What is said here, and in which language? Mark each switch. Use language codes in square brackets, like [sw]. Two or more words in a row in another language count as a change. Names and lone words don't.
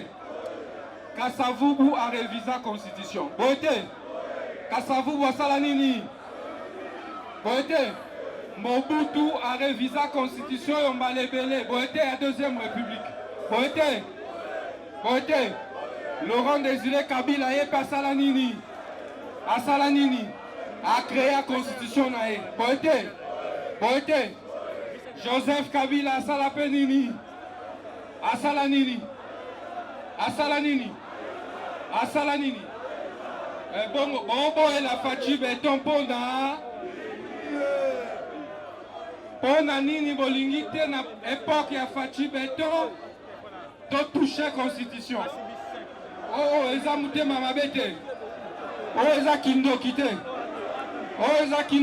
[ln] Kasavubu [fr] a révisé constitution [ln] boye te. Kasavubu asala nini boye te. Mobutu [fr] a révisé constitution [ln] yo mbalebele boye te ya [fr] deuxième république [ln] boye te. Laurent Désiré Kabila ye asala nini [fr] a créé la constitution [ln] na ye boye te. Joseph Kabila asala pe nini asala nini bongo la fachi beton pona nini bolingi te na époque ya fachi beton to [fr] toucher constitution [ln] eza mutema mabe te eza kindoki te eza